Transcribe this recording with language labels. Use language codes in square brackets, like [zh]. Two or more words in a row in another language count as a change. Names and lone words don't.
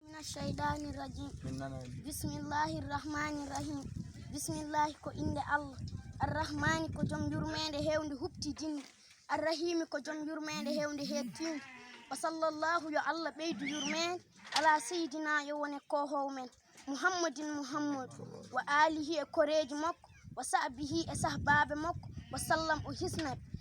[ar] من الشيطان الرجيم. من نانا. بسم الله الرحمن الرحيم. بسم الله [ff] ko inde Allah. Ar-Rahmani ko jom yurmede hewde hupti jindi. Ar-Rahimi ko jom yurmede hewde hettinde. [ar] وصلى الله [ff] yo Allah ɓeydu yurmede [ar] على سيدنا [ff] yo wone ko howmen. [ar] محمد محمد وآله [ff] e koreji makko [ar] وصحبه [ff] e sahbabe makko [ar] وسلم [ff] o hisnaɓe.